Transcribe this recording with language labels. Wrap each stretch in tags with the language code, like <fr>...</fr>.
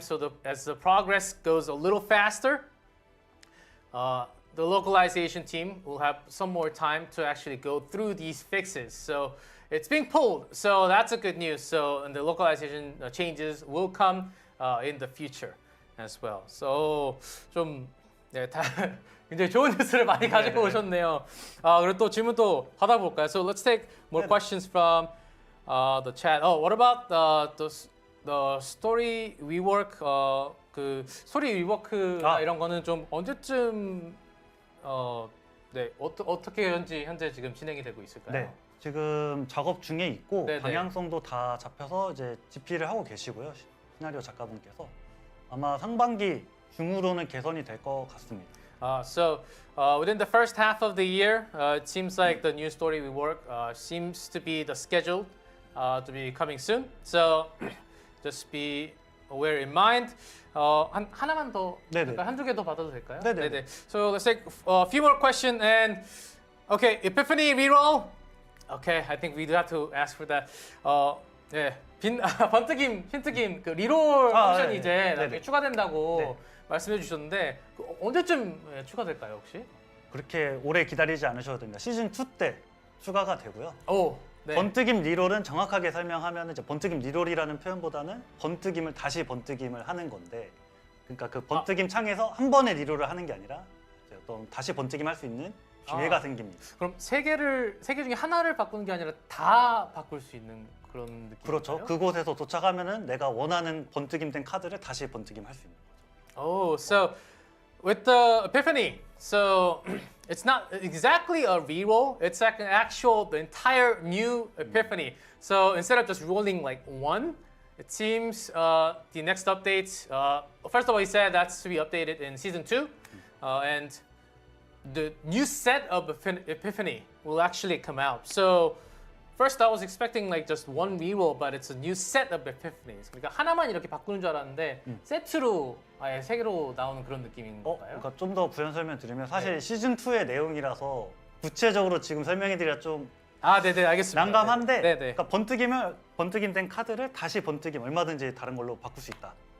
<en>So as the progress goes a little faster, the localization team will have some more time to actually go through these fixes. So it's being pulled. So that's a good news. So and the localization changes will come in the future as well.</en> <ko>So 좀 네, 굉장히 좋은 뉴스를 많이 가지고 오셨네요. 그리고 또 질문 또 받아볼까요?</ko> <en>So let's take more questions from the chat. Oh, what about the story rework?</en> <ko>그 스토리 리워크나 이런 거는 좀 언제쯤 네, 어떻게 현재 지금 진행이 되고 있을까요? 네, 지금 작업 중에 있고 네네. 방향성도 다 잡혀서 이제 GP를 하고 계시고요. 시나리오 작가분께서 아마 상반기 중으로는 개선이 될 것 같습니다.</ko> <en>So within the first half of the year, it seems like the new story rework seems to be the schedule to be coming soon. So just be aware in mind.</en> <ko>하나만 더, 한두 개 더 받아도 될까요? 네네.</ko> <en>So let's take a few more questions and okay, Epiphany reroll. Okay, I think we do have to ask for that.</en> <ko>네, 번뜩임, 힌트김 그 리롤 옵션이 이제 나중에 추가된다고 말씀해 주셨는데 언제쯤 추가될까요 혹시? 그렇게 오래 기다리지 않으셔도 됩니다. 시즌 2 때 추가가 되고요. 오. 네. 번뜩임 리롤은 정확하게 설명하면 이제 번뜩임 리롤이라는 표현보다는 번뜩임을 다시 번뜩임을 하는 건데, 그러니까 그 번뜩임 창에서 한 번에 리롤을 하는 게 아니라 이제 어떤 다시 번뜩임 할 수 있는 기회가 생깁니다. 그럼 세 개 중에 하나를 바꾸는 게 아니라 다 바꿀 수 있는 그런 느낌인가요? 그렇죠. 그곳에서 도착하면은 내가 원하는 번뜩임된 카드를 다시 번뜩임 할 수 있는 거죠.</ko> <en>Oh, so with the Epiphany, so it's not exactly a reroll. It's like an actual, the entire new Epiphany. So instead of just rolling like one, it seems the next updates. First of all, he said that's to be updated in season 2, and the new set of Epiphany will actually come out. So first I was expecting like just one reroll, but it's a new set of Epiphanies.</en> <ko>그러니까 하나만 이렇게 바꾸는 줄 알았는데 세트로 아예 세 개로 나오는 그런 느낌인 건가요? 그러니까 좀 더 부연 설명 드리면 사실 시즌 2의 내용이라서 구체적으로 지금 설명해드리기가 좀 네네, 알겠습니다. 난감한데, 네네. 그러니까 번뜩임된 카드를 다시 번뜩임 얼마든지 다른 걸로 바꿀 수 있다.</ko>